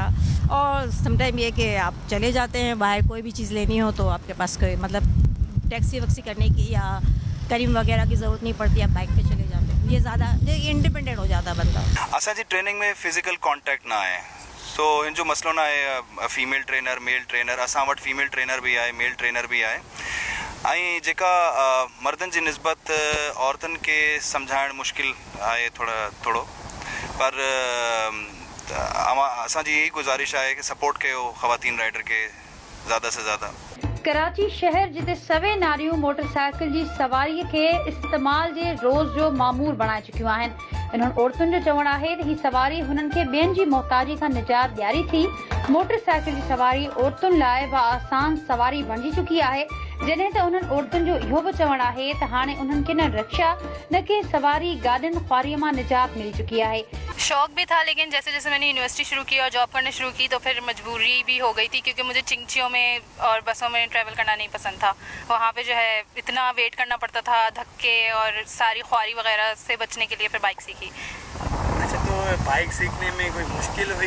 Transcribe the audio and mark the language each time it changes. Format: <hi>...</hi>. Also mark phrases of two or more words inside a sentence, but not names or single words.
<ur>اور سم ٹائم یہ کہ آپ چلے جاتے ہیں باہر، کوئی بھی چیز لینی ہو تو آپ کے پاس کوئی مطلب ٹیکسی ویکسی کرنے کی یا کریم وغیرہ کی ضرورت نہیں پڑتی، آپ بائیک پہ چلے جاتے ہیں. یہ زیادہ انڈیپینڈنٹ ہو جاتا بندہ.</ur> <sd>असांजी ट्रेनिंग में फिजिकल कॉन्टेक्ट ना आहे, तो इन जो मसलो ना आहे</sd> <en>female trainer male trainer.</en> <sd>असां वटि</sd> <en>female trainer</en> <sd>भी आहे,</sd> <en>male trainer</en> <sd>भी आहे। ऐं जेका मर्दनि जी निस्बत औरतुनि खे सम्झाइणु मुश्किल आहे थोरो, पर असांजी यही गुज़ारिश आहे कि सपोर्ट कयो ख़वातीन राइडर के</sd> <ur>زیادہ سے زیادہ.</ur> <sd>कराची शहर जिते सभई नारियूं मोटरसाइकिल जी सवारीअ खे इस्तेमाल जे रोज़ जो मामूल बणाए चुकियूं आहिनि। इन्हनि औरतुनि जो चवणु आहे त ही सवारी हुननि खे ॿियनि जी मोहताजी खां निजात ॾियारी थी। मोटरसाइकिल जी सवारी औरतुनि लाइ बि आसान सवारी बणिजी चुकी आहे, जॾहिं त उन्हनि औरतुनि जो इहो बि चवणु आहे त हाणे उन्हनि खे न रिक्शा न के सवारी गाॾियुनि ख्वारीअ मां निजात मिली चुकी आहे।</sd> <ur>شوق بھی تھا، لیکن جیسے جیسے میں نے یونیورسٹی شروع کی اور جاب کرنا شروع کی تو پھر مجبوری بھی ہو گئی تھی، کیونکہ مجھے چنچیوں میں اور بسوں میں ٹریول کرنا نہیں پسند تھا. وہاں پہ جو ہے اتنا ویٹ کرنا پڑتا تھا، دھکے اور ساری خواری وغیرہ سے بچنے کے لیے پھر بائیک سیکھی. اچھا، تو بائیک سیکھنے میں کوئی مشکل ہوئی?</ur>